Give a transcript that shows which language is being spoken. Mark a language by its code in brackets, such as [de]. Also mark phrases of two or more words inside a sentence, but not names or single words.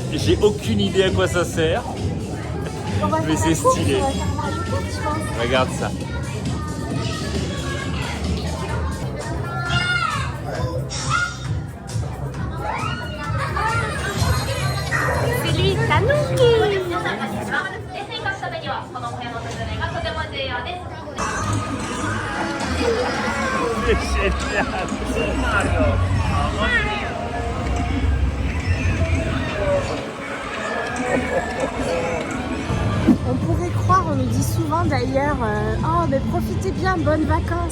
[fr] J'ai aucune idée à quoi ça sert. On va Mais faire c'est la course, stylé. on va faire une course, je pense. Regarde ça. C'est lui, Tanuki. [ja] レースに勝つためにはこの親の説明がとても重要です。 [fr] C'est génial. On pourrait croire, on nous dit souvent d'ailleurs, oh mais profitez bien, bonnes vacances.